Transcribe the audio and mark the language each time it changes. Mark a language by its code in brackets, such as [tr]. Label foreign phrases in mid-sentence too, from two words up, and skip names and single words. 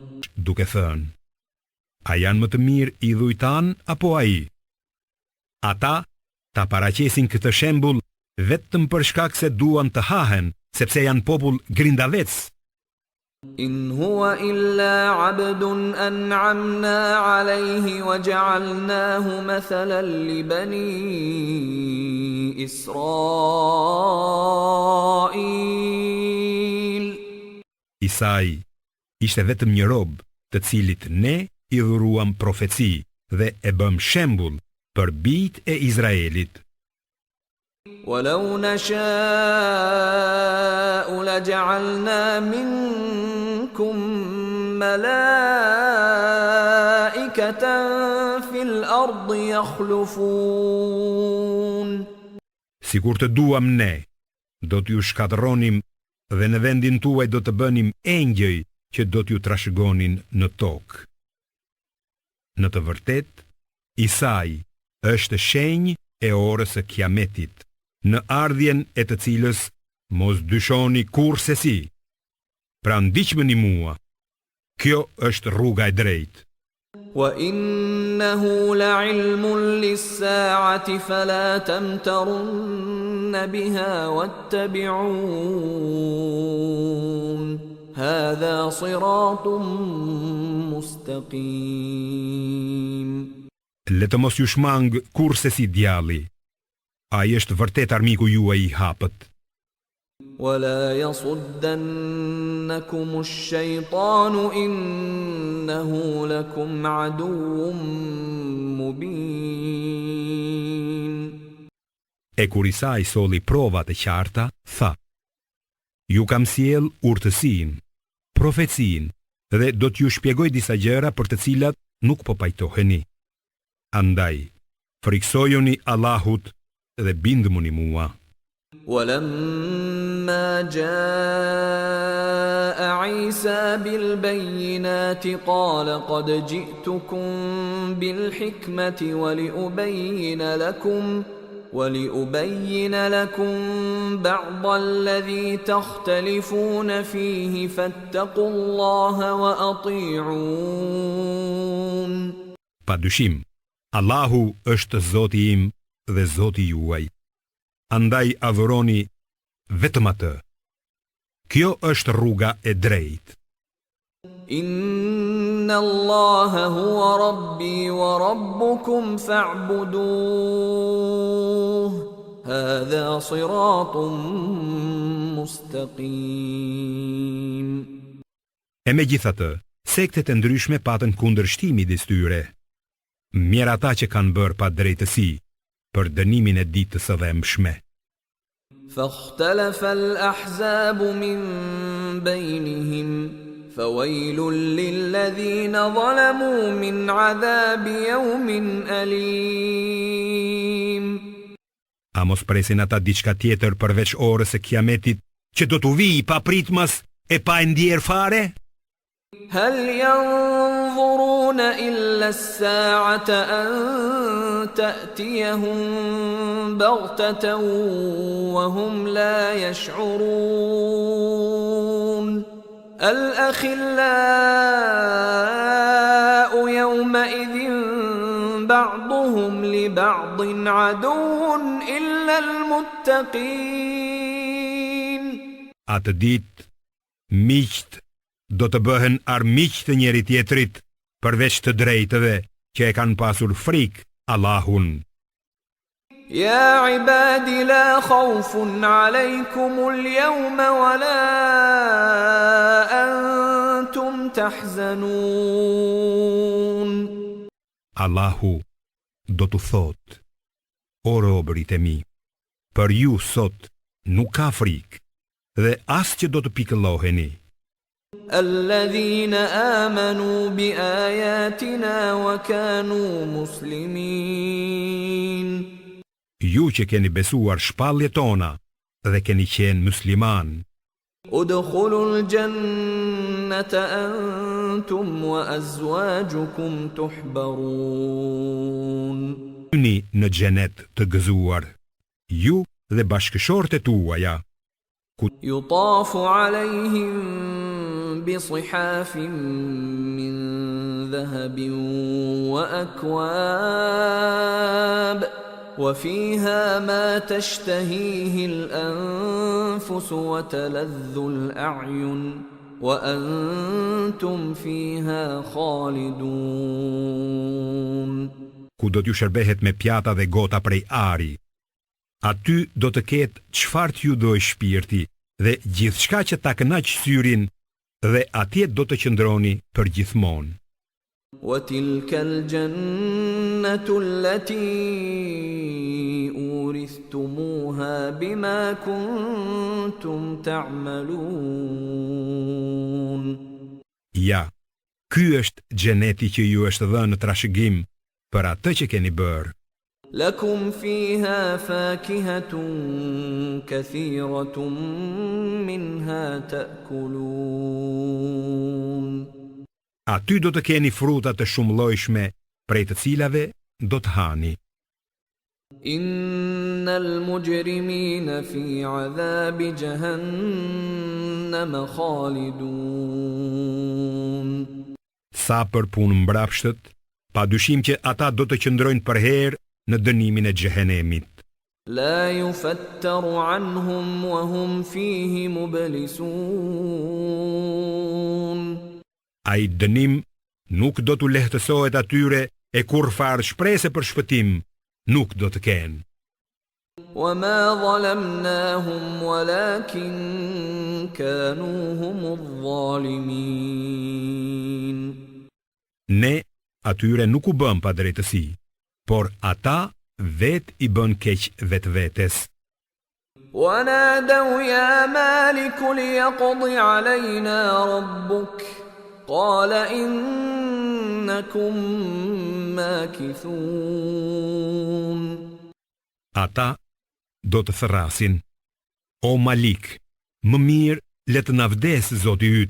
[sq] Duke thënë: A janë më të mirë idhujtan apo ai? Ata ta paraqesin këtë shembull vetëm për shkak se duan të hahen, sepse janë popull grindavec. [ar] إن هو إلا عبد أنعمنا عليه وجعلناه مثلا لبني إسرائيل. [sq] Isai ishte vetëm një rob të cilit ne i dhuruam profeci dhe e bëm shembull për bijtë e Izraelit. [ar] ولو نشاء لجعلنا منكم ملائكة في الأرض يخلفون. [sq] Sikur të duam ne, do t'ju shkatëronim dhe në vendin tuaj do të bënim engjëj që do t'ju trashëgonin në tokë. Në të vërtet, Isai është shenjë e orës së Kiametit. në ardhjen e të cilës mos dyshoni kurrë si. Pra ndiqmeni mua. Kjo është rruga e drejtë. [ar] وَإِنَّهُ لَعِلْمٌ لِلسَّاعَةِ فَلَا تَمْتَرُنَّ بِهَا وَاتَّبِعُونِ هَذَا صِرَاطٌ مُسْتَقِيمٌ. [sq] Le të mos ju shmang kurse si djalli. Ai është vërtet armiku juaj i hapët. [ar] وَلَا يَصُدَّنَّكُمُ الشَّيْطَانُ إِنَّهُ لَكُمْ عَدُوٌّ مُبِينٌ. [sq] E kur Isa i solli provat e qarta, tha: Ju kam sjell urtësinë, profecinë dhe do t'ju shpjegoj disa gjëra për të cilat nuk po pajtoheni. Andaj, friksojuni Allahut dhe bindmuni mua. [ar] ولما جاء عيسى بالبينات قال قد جئتكم بالحكمة ولأبين لكم بعض الذي تختلفون فيه فاتقوا الله وأطيعون. [sq] Padyshim, Allahu është Zoti im dhe Zoti juaj. Andaj adhuroni vetëm atë. Kjo është rruga e drejtë. [ar] إن الله هو ربي وربكم فاعبدوه. هذا صراط مستقيم. [sq] E megjithatë, sektet e ndryshme patën kundërshtim midis tyre. Mirë ata që kanë bërë pa drejtësi për dënimin e ditës së dhëmshme. [ar] فاختلف الأحزاب من بينهم فويل للذين ظلموا من عذاب يوم أليم. [sq] A mos presin ata diçka tjetër përveç orës së Kiametit që do t'u vijë pa pritmas e pa e ndier fare? [ar] هل ينظرون إلا الساعة أن تأتيهم بغتة وهم لا يشعرون الأخلاء يومئذ بعضهم لبعض عدو إلا المتقين. [sq] Atë ditë, miqt do të bëhen armiq të njëri tjetrit, përveç të drejtëve që e kanë pasur frikë Allahun. [ar] يا عبادي لا خوف عليكم اليوم ولا أنتم تحزنون. [sq] Allahu do të thotë: O robërit e mi, për ju sot nuk ka frikë dhe as që do të pikëlloheni. [ar] الذين آمنوا بآياتنا وكانوا مسلمين. [sq] Ju që keni besuar shpalljet tona dhe keni qenë musliman. [ar] ادخلوا الجنة أنتم وأزواجكم تحبرون. [sq] Hyni në xhenet të gëzuar, ju dhe bashkëshorët e tuaja. [ar] يطاف عليهم بصحاف من ذهب وأكواب وفيها ما تشتهيه الأنفس وتلذ الأعين وأنتم فيها خالدون. [sq] Ku do t'ju shërbehet me pjata dhe gota prej ari. Aty do të ketë çfarë t'ju dojë shpirti dhe gjithçka që ta kënaq syrin dhe atje do të qëndroni për gjithmonë. [ar] وتلك الجنة التي أورثتموها بما كنتم تعملون. [sq] Ja, ky është xheneti që ju është dhënë në trashëgim për atë që keni bërë. [ar] لكم فيها فاكهة كثيرة منها تأكلون. [sq] Aty do të keni fruta të shumëllojshme, prej të cilave do të hani. [ar] إن المجرمين في عذاب جهنم خالدون. [sq] Sa për punë mbrapshtët, padyshim që ata do të qëndrojnë përherë në dënimin e xhehenemit. [ar] لا يفتر عنهم وهم فيه مبلسون. [sq] Ai dënim nuk do t'u lehtësohet atyre e kur farë shprese për shpëtim nuk do të kenë. [ar] وما ظلمناهم ولكن كانوا هم الظالمين. [sq] Ne atyre nuk u bëm pa drejtësi, por ata vet i bën keq vetvetes. [ar] ونادوا يا مالك ليقض علينا ربك. قال إنكم ماكثون. [sq] Ata do të thërrasin: O Malik, më mirë le të na vdes Zoti yt.